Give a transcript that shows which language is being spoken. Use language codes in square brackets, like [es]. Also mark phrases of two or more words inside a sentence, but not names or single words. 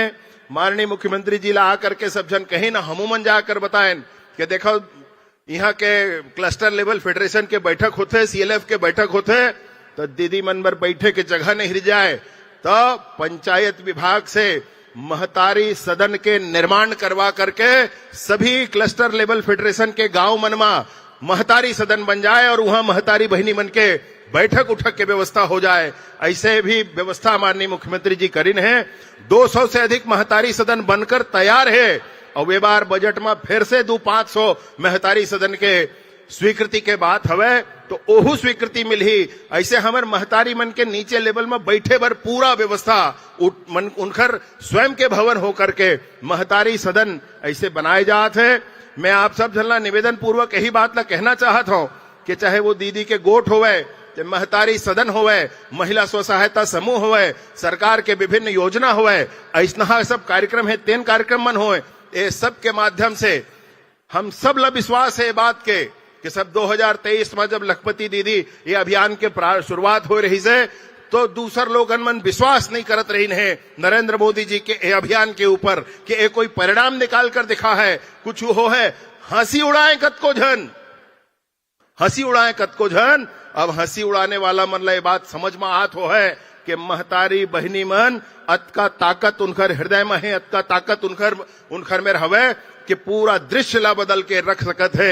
[hne] माननीय मुख्यमंत्री जी ला आकर के सब जन कहीं ना हमूमन जाकर बताएं कि देखो यहाँ के [en] cluster level federation [hne] के बैठक होते, CLF के बैठक होते, तो दीदी मन पर बैठे के जगह नहीं रह जाए, तो पंचायत विभाग से महतारी सदन के निर्माण करवा करके सभी [en] cluster level federation [hne] के गांव मन में महतारी सदन बन जाए, और वहां महतारी बहनी मन के बैठक उठक के व्यवस्था हो जाए। ऐसे भी व्यवस्था माननीय मुख्यमंत्री जी करीन है। 200 से अधिक महतारी सदन बनकर तैयार है, और वे बार बजट में फिर से 500 महतारी सदन के स्वीकृति के बात हवे तो ओहू स्वीकृति मिलही। ऐसे हमर महतारी मन के नीचे लेवल में बैठे बर पूरा व्यवस्था उनकर स्वयं के भवन होकर के महतारी सदन ऐसे बनाए जात है। मैं आप सब झलना निवेदन पूर्वक यही बात ला कहना चाहत हूं कि चाहे वो दीदी के गोठ होवे, महतारी सदन होवे, महिला स्व सहायता समूह होवे, सरकार के विभिन्न योजना होवे, ऐसा सब कार्यक्रम है, 3 कार्यक्रम मन होए, ये सब के माध्यम से हम सब ला विश्वास है बात के कि सब 2023 में जब लखपति दीदी ये अभियान के शुरुआत हो रही से तो दूसर लोगन मन विश्वास नहीं करत रही है नरेंद्र मोदी जी के ये अभियान के ऊपर कि ये कोई परिणाम निकाल कर दिखा है, कुछ हो है। हंसी उड़ाए कतको झन, हंसी उड़ाए कतको झन। अब हंसी उड़ाने वाला मन ला ये बात समझ में आत हो है कि महतारी बहनी मन अतका ताकत उनकर हृदय में है, अतका ताकत उनकर में हवे कि पूरा दृश्य ला बदल के रख सकत है।